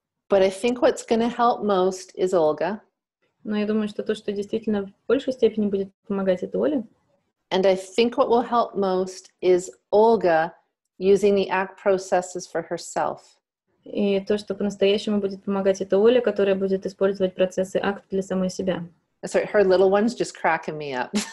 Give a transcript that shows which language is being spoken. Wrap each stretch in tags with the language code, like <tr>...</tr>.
<en>But I think what's going to help most is Olga.</en> <ru>Но я думаю, что то, что действительно в большей степени будет помогать, это Оля.</ru> <en>And I think what will help most is Olga using the ACT processes for herself.</en> <ru>И то, что по-настоящему будет помогать, это Оля, которая будет использовать процессы акт для самой себя.</ru> <en>Sorry, her little one's just cracking me up.</en>